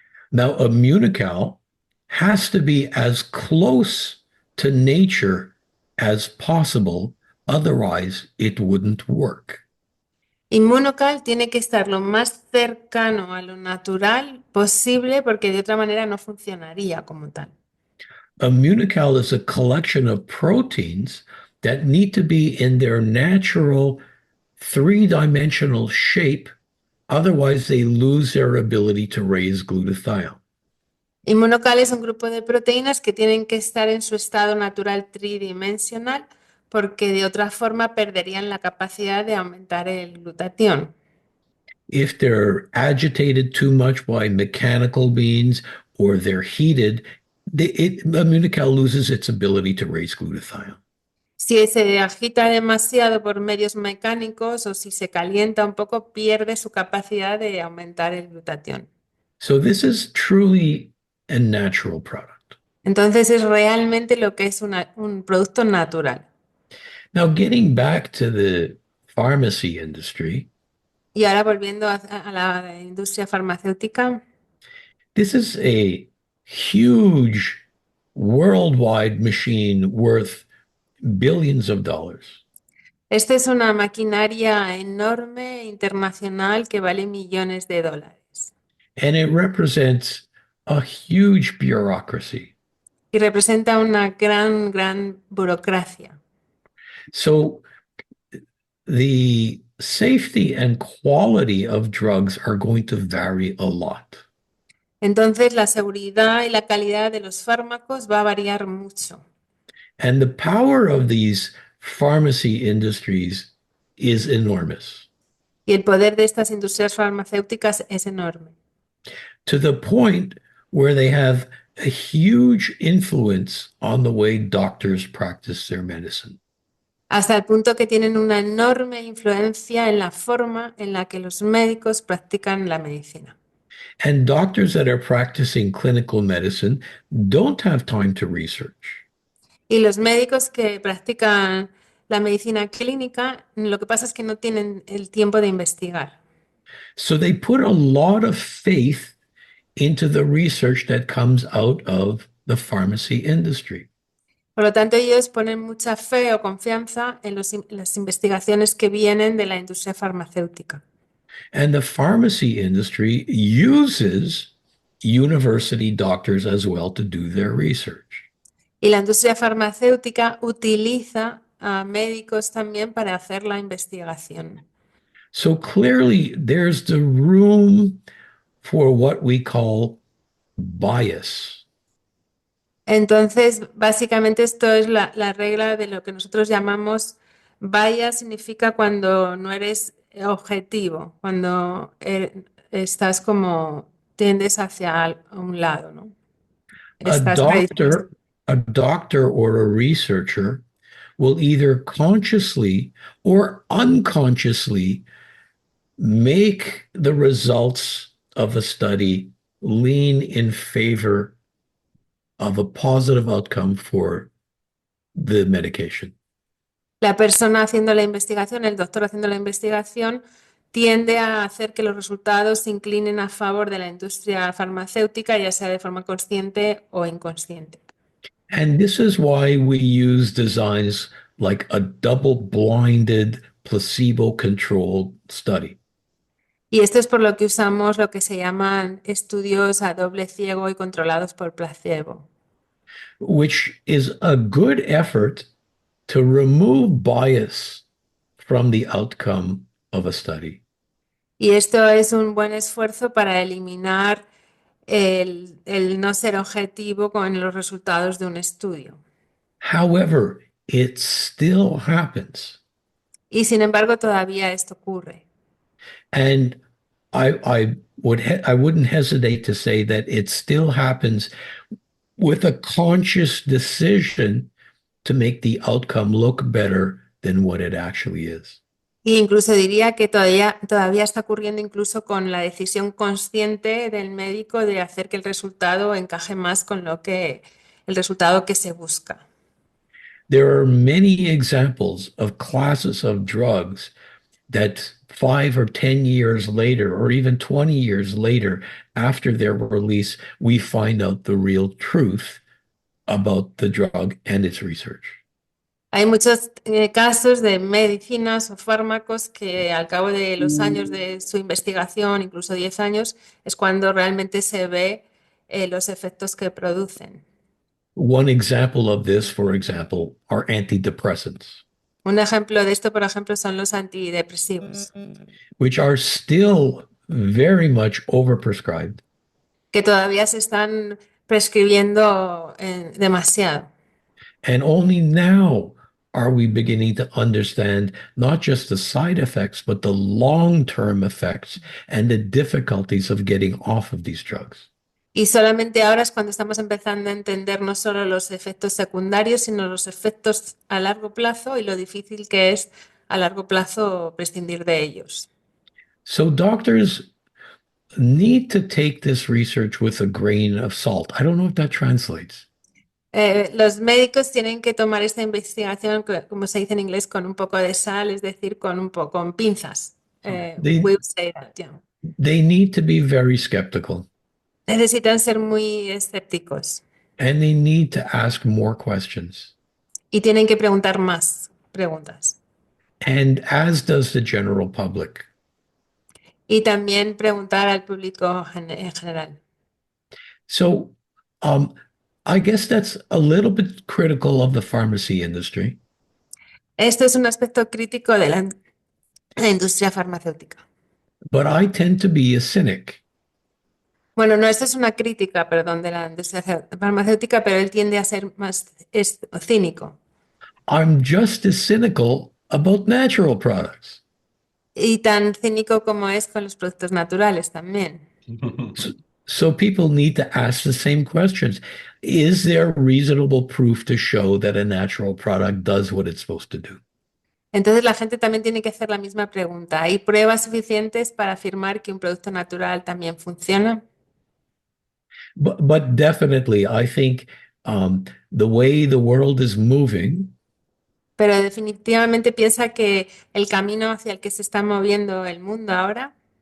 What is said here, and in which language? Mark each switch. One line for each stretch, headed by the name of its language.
English: Now, Immunocal has to be as close to nature as possible, otherwise it wouldn't work.
Spanish: Immunocal tiene que estar lo más cercano a lo natural posible porque de otra manera no funcionaría como tal.
English: Immunocal is a collection of proteins that need to be in their natural three-dimensional shape, otherwise they lose their ability to raise glutathione.
Spanish: Immunocal es un grupo de proteínas que tienen que estar en su estado natural tridimensional porque de otra forma perderían la capacidad de aumentar el glutatión.
English: If they're agitated too much by mechanical means or they're heated, Immunocal loses its ability to raise glutathione.
Spanish: Si se agita demasiado por medios mecánicos o si se calienta un poco, pierde su capacidad de aumentar el glutatión.
English: So this is truly a natural product.
Spanish: Entonces es realmente lo que es un producto natural.
English: Now, getting back to the pharmacy industry,
Spanish: Y ahora volviendo a la industria farmacéutica,
English: this is a huge worldwide machine worth billions of dollars.
Spanish: esta es una maquinaria enorme internacional que vale millones de dólares
English: And it represents a huge bureaucracy.
Spanish: y representa una gran burocracia.
English: So the safety and quality of drugs are going to vary a lot.
Spanish: Entonces la seguridad y la calidad de los fármacos va a variar mucho.
English: And the power of these pharmacy industries is enormous,
Spanish: Y el poder de estas industrias farmacéuticas es enorme,
English: to the point where they have a huge influence on the way doctors practice their medicine.
Spanish: hasta el punto que tienen una enorme influencia en la forma en la que los médicos practican la medicina.
English: And doctors that are practicing clinical medicine don't have time to research.
Spanish: Y los médicos que practican la medicina clínica, lo que pasa es que no tienen el tiempo de investigar.
English: So they put a lot of faith into the research that comes out of the pharmacy industry.
Spanish: Por lo tanto, ellos ponen mucha fe o confianza en las investigaciones que vienen de la industria farmacéutica.
English: And the pharmacy industry uses university doctors as well to do their research.
Spanish: Y la industria farmacéutica utiliza a médicos también para hacer la investigación.
English: So clearly, there's the room for what we call bias.
Spanish: Entonces, básicamente esto es la regla de lo que nosotros llamamos bias, significa cuando no eres objetivo, cuando estás como tiendes hacia un lado, ¿no?
English: A
Spanish: Estás predispuesto.
English: doctor, a doctor or a researcher will either consciously or unconsciously make the results of a study lean in favor of a positive outcome for the medication.
Spanish: La persona haciendo la investigación, el doctor haciendo la investigación, tiende a hacer que los resultados se inclinen a favor de la industria farmacéutica, ya sea de forma consciente o inconsciente.
English: And this is why we use designs like a double-blinded, placebo-controlled study,
Spanish: Y esto es por lo que usamos lo que se llaman estudios a doble ciego y controlados por placebo.
English: which is a good effort to remove bias from the outcome of a study.
Spanish: Y esto es un buen esfuerzo para eliminar el no ser objetivo con los resultados de un estudio.
English: However, it still happens.
Spanish: Y sin embargo, todavía esto ocurre.
English: And I wouldn't hesitate to say that it still happens with a conscious decision to make the outcome look better than what it actually is.
Spanish: E incluso diría que todavía está ocurriendo incluso con la decisión consciente del médico de hacer que el resultado encaje más con el resultado que se busca.
English: There are many examples of classes of drugs that 5 or 10 years later, or even 20 years later, after their release, we find out the real truth about the drug and its research.
Spanish: Hay muchos casos de medicinas o fármacos que al cabo de los años de su investigación, incluso 10 años, es cuando realmente se ve los efectos que producen.
English: One example of this, for example, are antidepressants,
Spanish: Un ejemplo de esto, por ejemplo, son los antidepresivos,
English: which are still very much overprescribed.
Spanish: que todavía se están prescribiendo demasiado.
English: And only now are we beginning to understand not just the side effects, but the long-term effects and the difficulties of getting off of these drugs.
Spanish: Y solamente ahora es cuando estamos empezando a entender no solo los efectos secundarios, sino los efectos a largo plazo y lo difícil que es a largo plazo prescindir de ellos.
English: So doctors need to take this research with a grain of salt. I don't know if that translates.
Spanish: Los médicos tienen que tomar esta investigación, como se dice en inglés, con un poco de sal, es decir, con pinzas.
English: They, We would say that, yeah. they need to be very skeptical
Spanish: Necesitan ser muy escépticos
English: and they need to ask more questions.
Spanish: y tienen que preguntar más preguntas.
English: And as does the general public.
Spanish: Y también preguntar al público en general.
English: So I guess that's a little bit critical of the pharmacy industry.
Spanish: Esto es un aspecto crítico de la industria farmacéutica.
English: But I tend to be a cynic.
Spanish: Bueno, no, esto es una crítica, perdón, de la industria farmacéutica, pero él tiende a ser más cínico.
English: I'm just as cynical about natural products.
Spanish: Y tan cínico como es con los productos naturales también.
English: So people need to ask the same questions. Is there reasonable proof to show that a natural product does what it's supposed to do?
Spanish: Entonces la gente también tiene que hacer la misma pregunta. ¿Hay pruebas suficientes para afirmar que un producto natural también funciona?
English: But definitely, I think the way the world is moving,
Spanish: Pero definitivamente piensa que el camino hacia el que se está moviendo el mundo ahora,